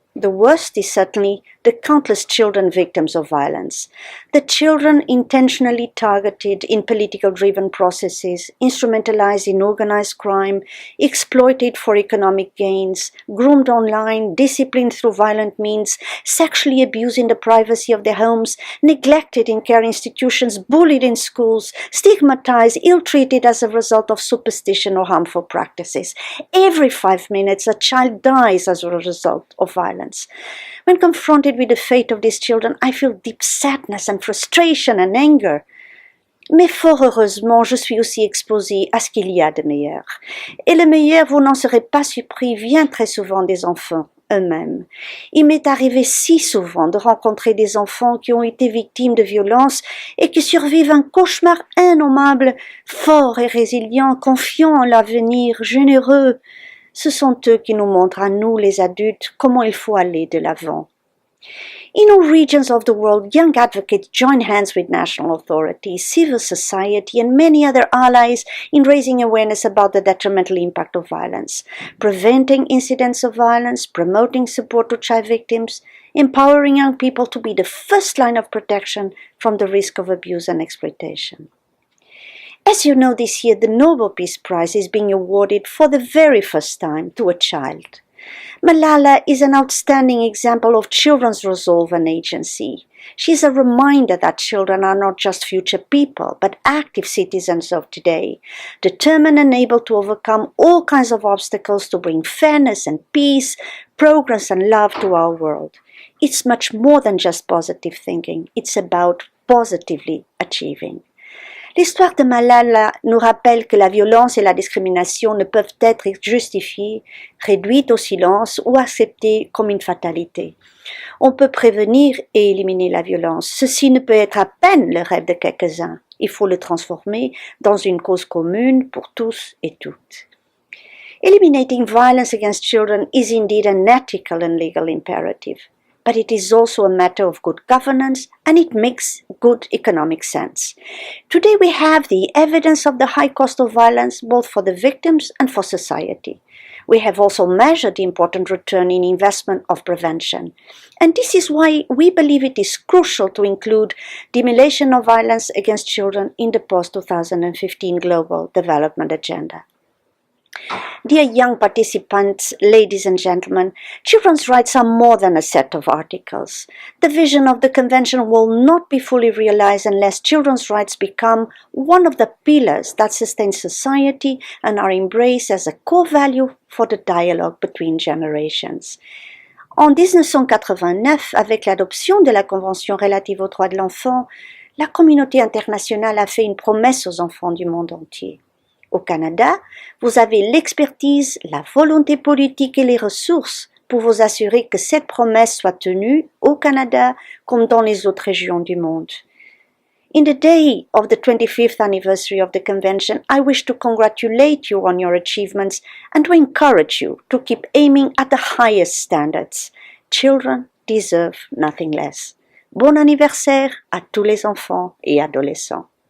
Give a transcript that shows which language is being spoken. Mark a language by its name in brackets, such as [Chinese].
[English] The worst is certainly the countless children victims of violence, the children intentionally targeted in political-driven processes, instrumentalized in organized crime, exploited for economic gains, groomed online, disciplined through violent means, sexually abused in the privacy of their homes, neglected in care institutions, bullied in schools, stigmatized, ill-treated as a result of superstition or harmful practices. Every 5 minutes, a child dies as a result of violence. When confronted with the fate of these children, I feel deep sadness and frustration and anger. [French] Mais fort heureusement, je suis aussi exposée à ce qu'il y a de meilleur. Et le meilleur, vous n'en serez pas surpris, vient très souvent des enfants eux-mêmes. Il m'est arrivé si souvent de rencontrer des enfants qui ont été victimes de violences et qui survivent un cauchemar innommable, forts et résilients, confiants en l'avenir, généreux. Ce sont eux qui nous montrent à nous, les adultes, comment il faut aller de l'avant. [English] In all regions of the world, young advocates join hands with national authorities, civil society, and many other allies in raising awareness about the detrimental impact of violence, preventing incidents of violence, promoting support to child victims, empowering young people to be the first line of protection from the risk of abuse and exploitation. As you know, this year the Nobel Peace Prize is being awarded for the very first time to a child. Malala is an outstanding example of children's resolve and agency. She is a reminder that children are not just future people, but active citizens of today, determined and able to overcome all kinds of obstacles to bring fairness and peace, progress and love to our world. It's much more than just positive thinking. It's about positively achieving. [French] L'histoire de Malala nous rappelle que la violence et la discrimination ne peuvent être justifiées, réduites au silence ou acceptées comme une fatalité. On peut prévenir et éliminer la violence. Ceci ne peut être à peine le rêve de quelques-uns. Il faut le transformer dans une cause commune pour tous et toutes. [English] Eliminating violence against children is indeed an ethical and legal imperative. But it is also a matter of good governance, and it makes good economic sense. Today we have the evidence of the high cost of violence both for the victims and for society. We have also measured the important return in investment of prevention. And this is why we believe it is crucial to include the elimination of violence against children in the post-2015 Global Development Agenda. Dear young participants, ladies and gentlemen, children's rights are more than a set of articles. The vision of the Convention will not be fully realized unless children's rights become one of the pillars that sustain society and are embraced as a core value for the dialogue between generations. [French] En 1989, avec l'adoption de la Convention relative aux droits de l'enfant, la communauté internationale a fait une promesse aux enfants du monde entier. Au Canada, vous avez l'expertise, la volonté politique et les ressources pour vous assurer que cette promesse soit tenue au Canada comme dans les autres régions du monde. [English] In the day of the 25th anniversary of the Convention, I wish to congratulate you on your achievements and to encourage you to keep aiming at the highest standards. Children deserve nothing less. [French] Bon anniversaire à tous les enfants et adolescents.